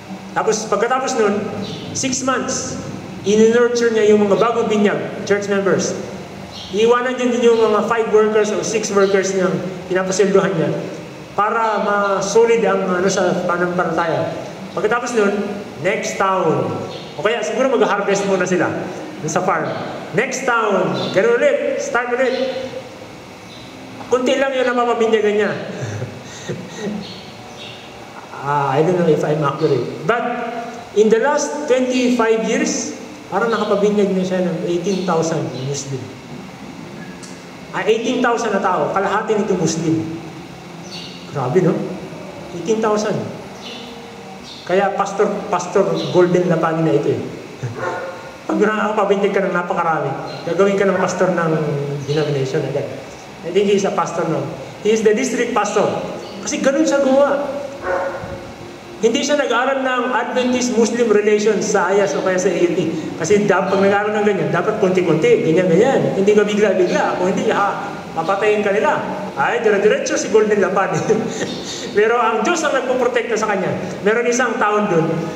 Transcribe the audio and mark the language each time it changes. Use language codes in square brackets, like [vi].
[tl] Tapos pagkatapos nun, 6 months, in-nurture niya yung mga bagong binyag, church members. Iiwanan din yung mga 5 workers o 6 workers niyang pinapasilduhan niya para ma-solid ang sa panampalataya. Pagkatapos nun, next town. O kaya siguro mag-harvest muna sila sa farm. Next town. Ganun ulit. Start ulit. Kunti lang yun ang mapabinyagan niya. [en] I don't know if I'm accurate. But in the last 25 years, [tl] parang nakapabinyag na siya ng 18,000 Muslim. 18,000 na tao, kalahati nito Muslim. Grabe, no? 18,000. Kaya Pastor Golden Lapani na ito eh. Pag nakakapabinyag ka ng napakarami, gagawin ka ng pastor ng denomination agad. [en] I think he is a pastor now. He is the district pastor. [tl] Kasi ganun siya gumawa. Hindi siya nag-aaral ng Adventist Muslim Relations sa IAS o kaya sa AUT. Kasi pag nag-aaral ng ganyan, dapat konti-konti, ganyan-ganyan. Hindi ka bigla-bigla. Kung hindi, papatayin ka nila. Ay, dire-diretso si Golden Lapani. Pero ang Diyos ang nagpoprotekta sa kanya. Meron isang taon doon.